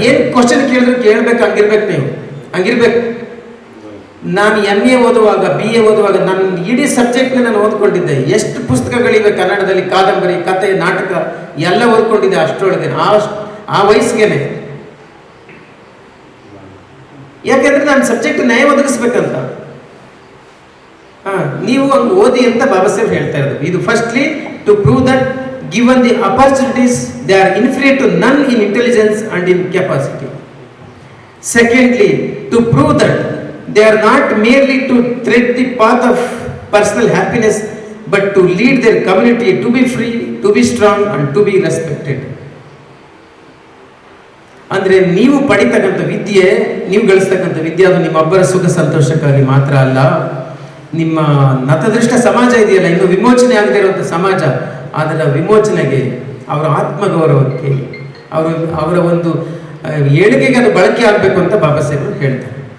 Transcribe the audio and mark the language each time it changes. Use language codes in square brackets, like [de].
[kn] ಏನು ಕ್ವಶನ್ ಕೇಳಿದ್ರು ಕೇಳ್ಬೇಕು, ಹಂಗಿರ್ಬೇಕು. ನೀವು ಹಂಗಿರ್ಬೇಕು. ನಾನು MA ಓದುವಾಗ, BA ಓದುವಾಗ ನನ್ನ ಇಡೀ ಸಬ್ಜೆಕ್ಟ್ನ ನಾನು ಓದ್ಕೊಂಡಿದ್ದೆ. ಎಷ್ಟು ಪುಸ್ತಕಗಳಿವೆ ಕನ್ನಡದಲ್ಲಿ, ಕಾದಂಬರಿ, ಕತೆ, ನಾಟಕ ಎಲ್ಲ ಓದ್ಕೊಂಡಿದ್ದೆ ಅಷ್ಟರೊಳಗೆ, ಆ ವಯಸ್ಸಿಗೆನೆ. ಯಾಕೆಂದ್ರೆ ನಾನು ಸಬ್ಜೆಕ್ಟ್ ನ್ಯಾಯ ಒದಗಿಸ್ಬೇಕಂತ. ನೀವು ಹಂಗೆ ಓದಿ ಅಂತ ಬಾಬಾ ಸಾಹೇಬ್ ಹೇಳ್ತಾ ಇರೋದು. ಇದು [en] Firstly to prove that given the opportunities they are inferior to none in intelligence and in capacity. Secondly, to prove that they are not merely to tread the path of personal happiness but to lead their community to be free, to be strong and to be respected. [kn] ಅಂದ್ರೆ ನೀವು ಪಡಿತಕ್ಕಂಥ ವಿದ್ಯೆ, ನೀವು ಗಳಿಸ್ತಕ್ಕಂಥ ವಿದ್ಯೆ ಅದು ನಿಮ್ಮೊಬ್ಬರ ಸುಖ ಸಂತೋಷಕ್ಕಾಗಿ ಮಾತ್ರ ಅಲ್ಲ. ನಿಮ್ಮ ನತದೃಷ್ಟ ಸಮಾಜ ಇದೆಯಲ್ಲ, ಇನ್ನು ವಿಮೋಚನೆ ಆಗದೆ ಇರುವಂಥ ಸಮಾಜ, ಅದರ ವಿಮೋಚನೆಗೆ, ಅವರ ಆತ್ಮಗೌರವಕ್ಕೆ, ಅವರ ಒಂದು ಏಳಿಗೆಗೆ ಅದು ಬಳಕೆ ಆಗಬೇಕು ಅಂತ ಬಾಬಾ ಸಾಹೇಬರು ಹೇಳ್ತಾರೆ.